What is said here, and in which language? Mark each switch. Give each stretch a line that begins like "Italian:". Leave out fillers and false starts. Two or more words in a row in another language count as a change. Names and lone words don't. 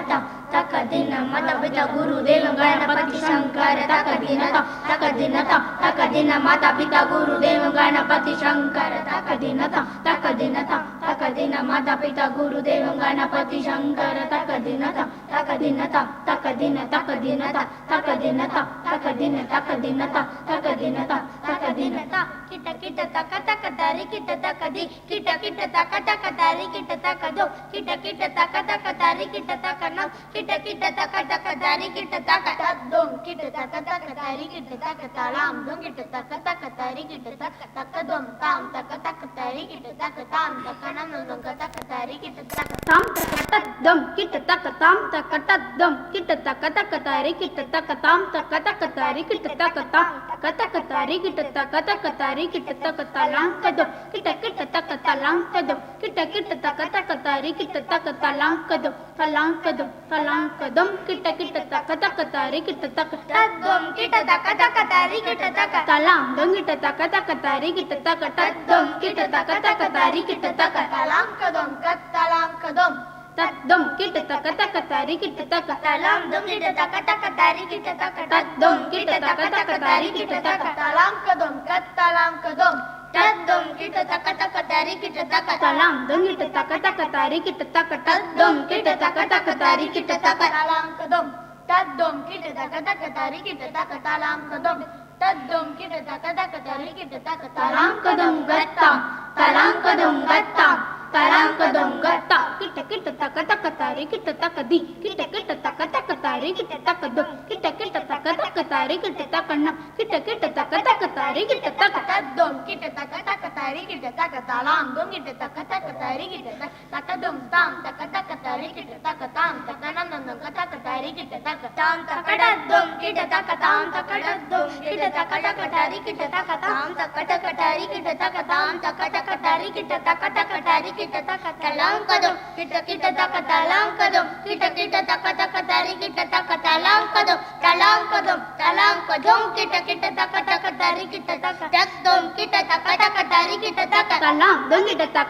Sanskrit: ta, ta ka di na माता पिता गुरु देव गणपति शंकर ta ka di na ta, ta ka di na ta, ta ka di na माता पिता गुरु देव गणपति शंकर ta ka di na ta, ta ka di na ta, ta ka di na माता पिता गुरु देव गणपति शंकर ta ka di na ta, ta ka di na ta, ta ka di na, ta ka di na ta, ta ka di na ta, ta ka di na, ta ka di na ta, ta ka di na ta, ta ka di na ta, kita kita taka taka tari kita taka di, kita kita taka taka tari kita taka do, kita kita taka taka tari kita taka nam, kita kita taka taka tari kita taka dom, kita taka taka tari kita taka talam dom, kita taka taka tari kita taka dom tam, taka taka tari kita taka tam, taka nam dom taka tari kita taka tam, taka dom, kita taka tam, taka dom, kita taka taka tari kita taka tam, taka taka tari kita taka tam, taka taka tari kita taka taka tari kita taka talang kadom, kita kita taka talang kadom, kita kita taka taka tari kita taka talang kadom, talang kadom, talang kadom, kita kita taka taka tari kita taka dom, kita taka taka tari kita taka talang dom, kita taka taka tari kita taka dom, kita taka taka tari kita taka talang kadom, kat talang kadom, dom, kita taka taka tari kita taka talang dom, kita taka taka tari kita taka dom, kita taka taka tari kita taka talang kadom, kat talang kadom, dom, kita taka taka tari kita taka talang dom, kita taka taka tari kita taka dom, kita taka taka tari kita taka talang kadom, dom, kita taka taka tari kita taka talang kadom, dom, kita taka taka tari kita taka talang kadom gatta, talang kadom gatta, talang kadom gatta, kita kita taka taka tari kita taka di, kita kita taka taka tari kita taka dom, kita kita taka taka tari kita taka nam, kita kita taka taka tari kita taka dom, kita taka taka tari kita taka talang dom, kita taka taka tari kita taka dom tam, taka taka tari kita taka tam, taka nam nam taka taka tari tari kita taka tam takadum kita taka tam takadum kita taka taka tari kita taka tam takataka tari kita taka tam takataka tari kita taka taka tari kita taka talam kadum kita taka talam kadum kita taka taka tari kita taka talam kadum kita taka tari kita taka takdum kita taka taka tari kita taka talam dum kita taka